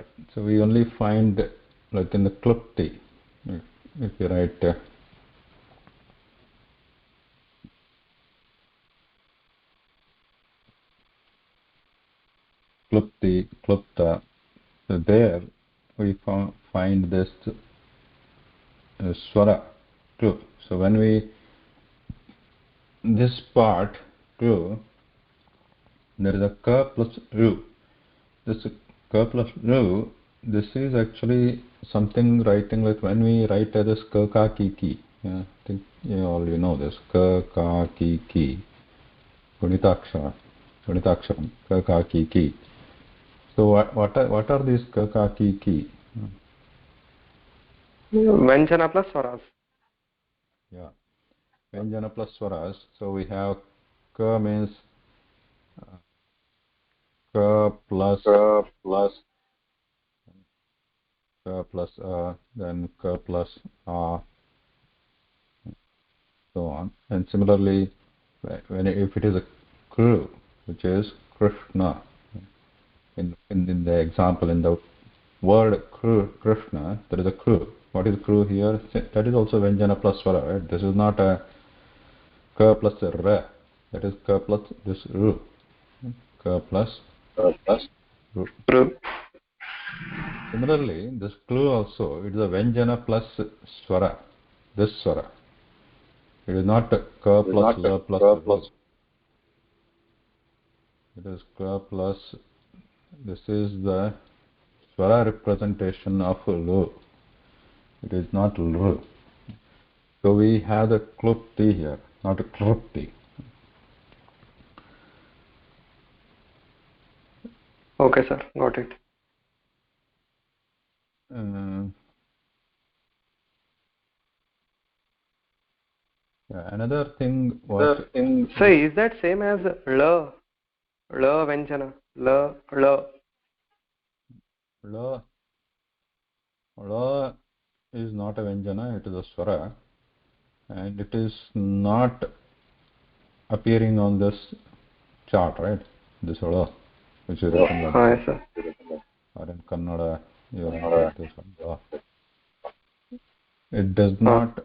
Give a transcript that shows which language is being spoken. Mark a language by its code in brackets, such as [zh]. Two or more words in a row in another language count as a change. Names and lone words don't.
[en] So we only find like in the klupti. If you write klupti, klupta, so there we find this swara, klu. So when we this part klu, there is a ka plus ru. This ka plus ru, this is actually something writing like when we write this ka ka ki ki. Yeah, I think you all you know this ka ka ki ki. Gunitakshara, Gunitaksharam, ka ka ki ki. So what are these ka ka ki ki? Vyanjana plus swaras. Yeah, Vyanjana plus swaras. So we have ka means ka plus Plus then ka plus so on. And similarly, if it is a kru, which is Krishna, in the example in the word Krishna, there is a kru. What is kru here? That is also Vyanjana plus swara, right? This is not a ka plus a ra. That is ka plus this ru. Ka plus plus ru. True. Similarly, this klu also, it is a Vyanjana plus swara. This swara. It is not ka It is plus not la plus ka plus. ru. It is ka plus. This is the swara representation of lu. It is not lu. So we have the klupti here, not a klupti. Okay, sir. Got it. Uh, another thing, what The thing. So is that same as la? La Vyanjana. La. La. la, la is not a Vyanjana, it is a swara, and it is not appearing on this chart, right? This la, which is written like Yes, this. sir. Or in Kannada, you will get this one, la. It does not